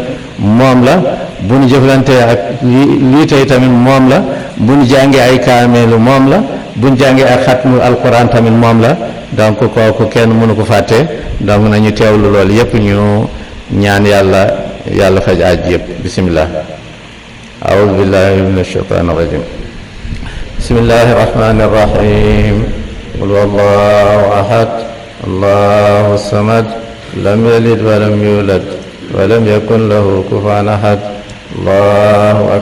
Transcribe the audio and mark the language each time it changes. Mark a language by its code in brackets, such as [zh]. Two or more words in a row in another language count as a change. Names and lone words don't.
[wo] moom la bu ñu jëflantee ak lii tey tamit moom la bu ñu jàngee ay kaameelu moom la bu ñu jàngee ak [ar] ختم القرآن [wo] tamit moom la donc kooku kenn mënu ko fàtte donc nañu teewlu loolu yëpp ñu ñaan yàlla faj aaj yëpp [ar] بسم الله أعوذ بالله من الشيطان الرجيم بسم الله الرحمن الرحيم قل هو الله أحد الله الصمد لم يلد ولم يولد ولم يكن له كفوا أحد الله